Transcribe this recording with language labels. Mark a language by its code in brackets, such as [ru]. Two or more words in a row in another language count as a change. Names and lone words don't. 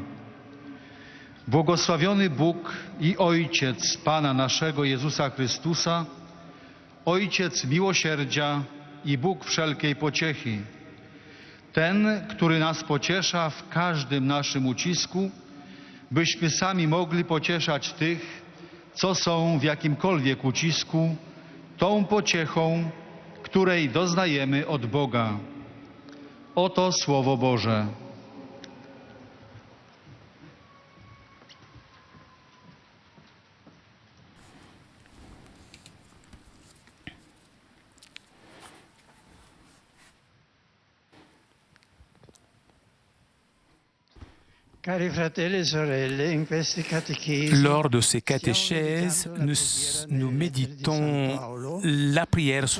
[pl] Błogosławiony Bóg i Ojciec Pana naszego Jezusa Chrystusa, Ojciec miłosierdzia i Bóg wszelkiej pociechy, ten, który nas pociesza w każdym naszym ucisku, byśmy sami mogli pocieszać tych, co są w jakimkolwiek ucisku, tą pociechą, której doznajemy od Boga. Oto Słowo Boże. [fr] Lors de ces catéchèses, nous méditons la prière sous